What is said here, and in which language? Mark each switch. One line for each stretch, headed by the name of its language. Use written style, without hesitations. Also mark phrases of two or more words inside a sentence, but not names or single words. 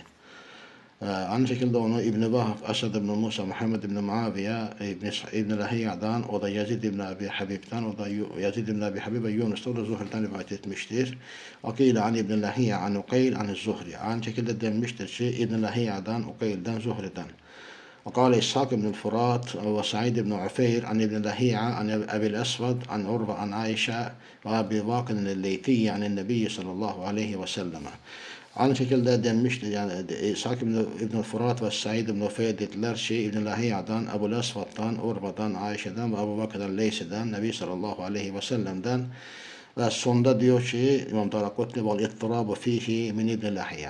Turkish: Aynı şekilde onu İbn-i Vahb, Asad ibn Musa, Muhammed ibn Muaviye, İbn-i Lahiya'dan, o da Yazid ibn Abi Habib'den, o da Yazid ibn Abi Habib ve Yunus da o da Zuhr'dan rivayet etmiştir.
Arabic: وقيل عن ابن لهيعة عن عقيل عن الزهري.
Turkish: Aynı şekilde denmiştir ki İbn-i Lahiya'dan, Ukeyl'den, Zuhri'den.
Arabic: وقال إسحاق بن الفرات وسعيد بن عفير عن ابن لهيعة عن أبي الأسود عن عروة عن عائشة وأبي واقد الليثي عن النبي صلى الله عليه وسلم.
Turkish: Aynı şekilde denmiştir yani İshak İbn Fırat ve Said ibn Ufeyr dediler şey İbn Lahiya'dan, Ebu'l Esved'dan, Urva'dan, Ayşe'den ve Ebu Bakr el-Leysi'den, Nebi
Arabic: صلى الله عليه وسلم'den
Turkish: ve sonda diyor ki İmam Darakutni
Arabic: والاضطراب فيه من ابن لهيعة.